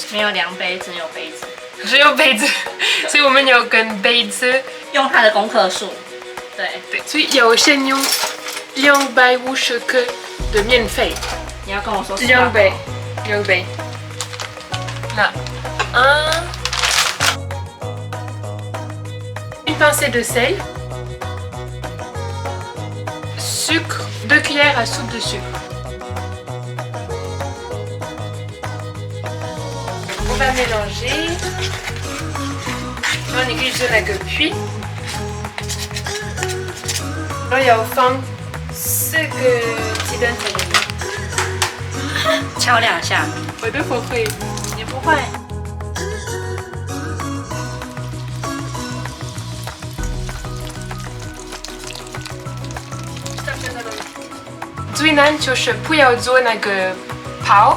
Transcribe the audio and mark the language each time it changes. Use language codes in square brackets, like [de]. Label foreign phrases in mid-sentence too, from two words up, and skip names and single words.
[zh] 没有量杯，只有杯子。只有杯子，所以我们要跟杯子用它的公克数。对，所以要先用250克的免费。你要跟我说 2杯。 [fr] 那 une pincée de sel, sucre, 2 cuillères à soupe de sucre. On va mélanger. [zh] 然后你可以做那个皮，然后要放4个鸡蛋在里面，敲2下。我都不会，你不会？最难就是不要做那个泡。